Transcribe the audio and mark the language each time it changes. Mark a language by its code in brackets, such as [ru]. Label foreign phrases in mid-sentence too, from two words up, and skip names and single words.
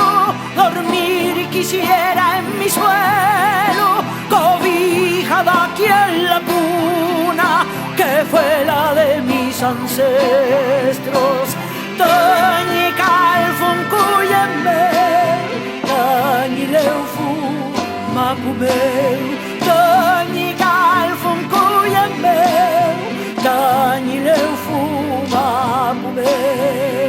[es] Dormir quisiera en mi suelo, cobijada aquí en la cuna, que fue la de mis ancestros. [arn] Tañi calfun cuyemeu, tañi leufu mapumeu. Tañi calfun cuyemeu, tañi leufu mapumeu.